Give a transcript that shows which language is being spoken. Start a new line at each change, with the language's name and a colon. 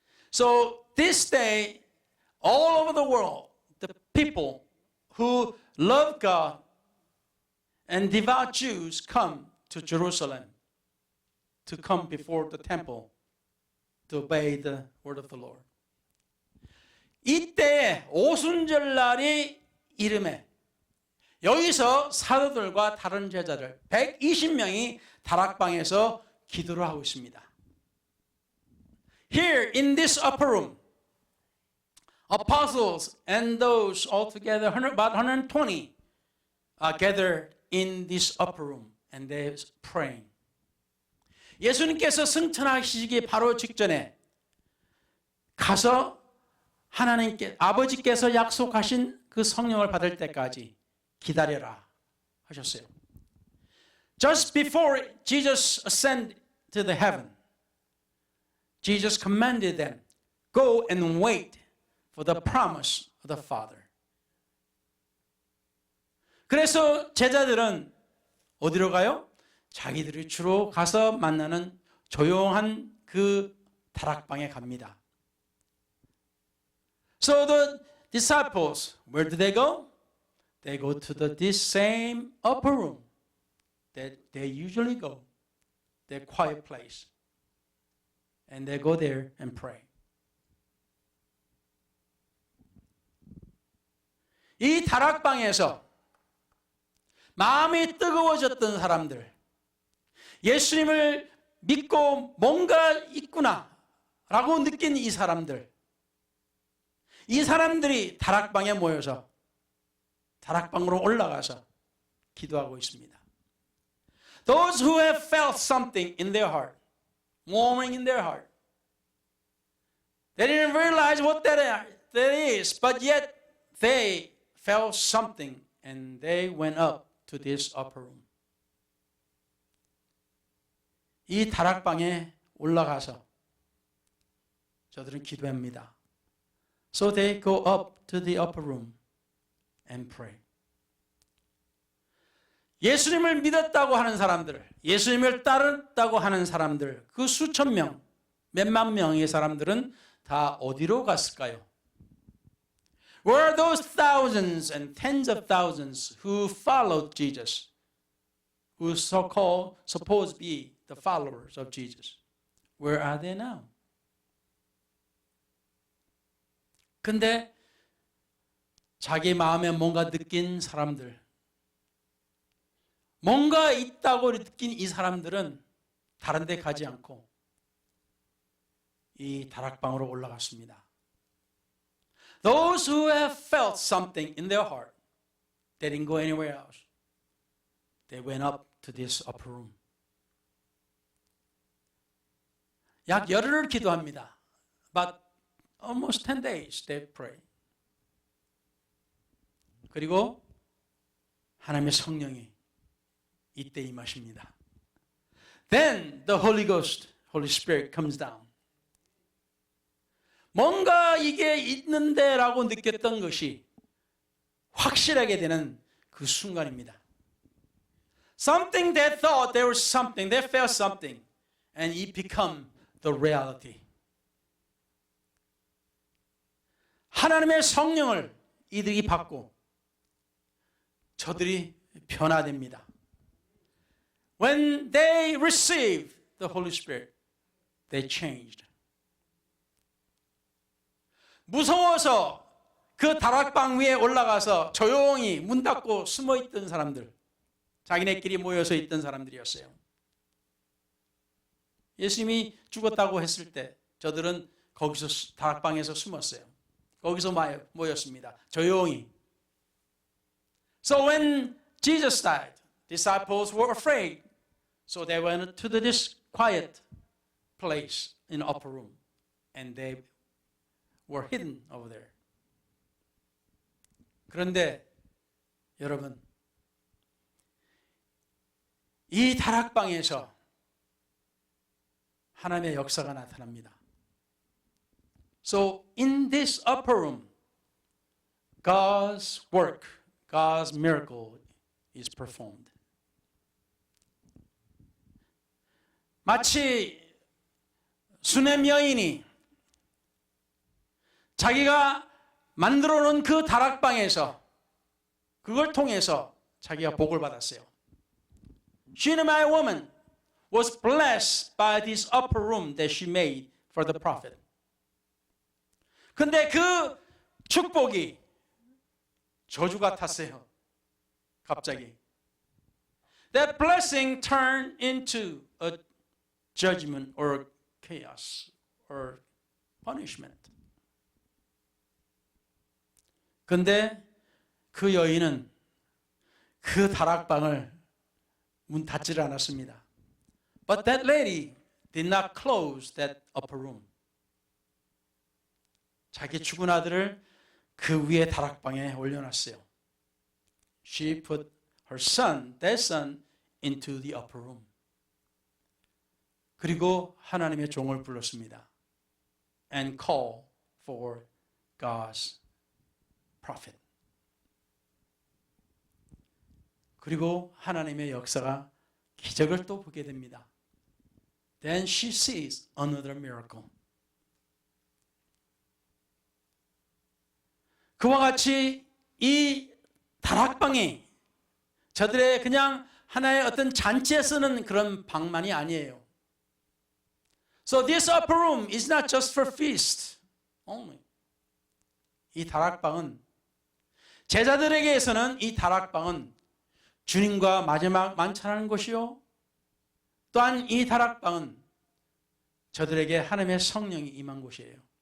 English: So this day, all over the world, the people who love God and devout Jews come to Jerusalem to come before the temple to obey the word of the Lord.
Korean: 이때 오순절날이 이름에 여기서 사도들과 다른 제자들 120명이 다락방에서 기도를 하고 있습니다.
English: Here in this upper room, apostles and those altogether about 120 are gathered in this upper room and they're praying.
Korean: 예수님께서 승천하시기 바로 직전에 가서 하나님께 아버지께서 약속하신 그 성령을 받을 때까지 기다려라 하셨어요.
English: Just before Jesus ascended to the heaven, Jesus commanded them, go and wait for the promise of the Father.
Korean: 그래서 제자들은 어디로 가요? 자기들이 주로 가서 만나는 조용한 그 다락방에 갑니다.
English: So the disciples, where do they go? They go to this same upper room that they usually go, their quiet place. And they go there and pray.
Korean: 이 다락방에서 마음이 뜨거워졌던 사람들, 예수님을 믿고 뭔가 있구나 라고 느낀 이 사람들이 다락방에 모여서 다락방으로 올라가서 기도하고 있습니다.
English: Those who have felt something in their heart, warming in their heart. They didn't realize what that is, but yet they felt something and they went up to this upper room.
Korean: 이 다락방에 올라가서 저들은 기도합니다.
English: So they go up to the upper room and pray. 예수님을 믿었다고 하는 사람들, 예수님을 따랐다고 하는 사람들, 그 수천 명, 몇만 명의 사람들은 다 어디로 갔을까요? Where are those thousands and tens of thousands who followed Jesus, who so-called supposed to be the followers of Jesus? Where are they now?
Korean: 근데 자기 마음에 뭔가 느낀 사람들, 뭔가 있다고 느낀 이 사람들은 다른 데 가지 않고 이 다락방으로 올라갔습니다.
English: Those who have felt something in their heart, they didn't go anywhere else. They went up to this upper room.
Korean: 약 열흘을 기도합니다.
English: But almost 10 days they pray.
Korean: 그리고 하나님의 성령이 이때 임하십니다.
English: Then the Holy Ghost, Holy Spirit comes down.
Korean: 뭔가 이게 있는데라고 느꼈던 것이 확실하게 되는 그 순간입니다.
English: Something they thought there was something, they felt something, and it became the reality.
Korean: 하나님의 성령을 이들이 받고 저들이 변화됩니다.
English: When they received the Holy Spirit, they changed.
Korean: 무서워서 그 다락방 위에 올라가서 조용히 문 닫고 숨어 있던 사람들, 자기네끼리 모여서 있던 사람들이었어요. 예수님이 죽었다고 했을 때 저들은 거기서 다락방에서 숨었어요. 거기서 모였습니다. 조용히.
English: So when Jesus died, disciples were afraid. So they went to this quiet place in the upper room and they were hidden over there.
Korean: 그런데 여러분, 이 다락방에서 하나님의 역사가 나타납니다.
English: So in this upper room, God's work, God's miracle is performed.
Korean: 마치 수넴 여인이 자기가 만들어 놓은 그 다락방에서 그걸 통해서 자기가 복을 받았어요.
English: Shunammite woman was blessed by this upper room that she made for the prophet.
Korean: 근데 그 축복이 저주 같았어요. 갑자기.
English: That blessing turned into a judgment or chaos or punishment.
Korean: 근데 그 여인은 그 다락방을 문 닫지를 않았습니다.
English: But that lady did not close that upper room.
Korean: 자기 죽은 아들을 그 위에 다락방에 올려놨어요.
English: She put her son, that son, into the upper room.
Korean: 그리고 하나님의 종을 불렀습니다.
English: And call for God's prophet.
Korean: 그리고 하나님의 역사가 기적을 또 보게 됩니다.
English: Then she sees another miracle.
Korean: 그와 같이 이 다락방이 저들의 그냥 하나의 어떤 잔치에 쓰는 그런 방만이 아니에요.
English: So this upper room is not just for feast only.
Korean: 이 다락방은 제자들에게서는 이 다락방은 주님과 마지막 만찬하는 곳이요. 또한 이 다락방은 저들에게 하나님의 성령이 임한 곳이에요.